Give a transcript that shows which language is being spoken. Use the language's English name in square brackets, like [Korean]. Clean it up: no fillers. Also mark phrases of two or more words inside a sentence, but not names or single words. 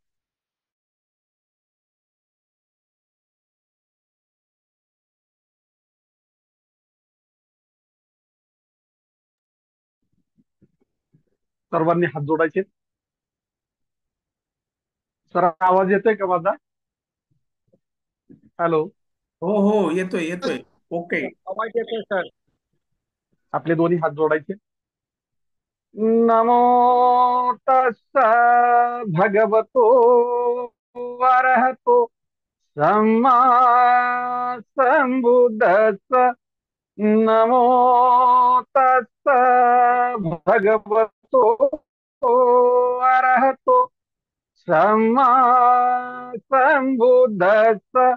[Marathi] सर्वांनी हात जोडायचे. सर, आवाज येतोय का माझा? हॅलो. हो हो, येतोय येतोय. ओके. आवाज येतोय सर. आपले दोन्ही हात जोडायचे. [Pali] नमो तस्सा भगवतो अरहतो सम्मा संबुद्धस्स. नमो तस्सा भगवतो अरहतो सम्मा संबुद्धस्स.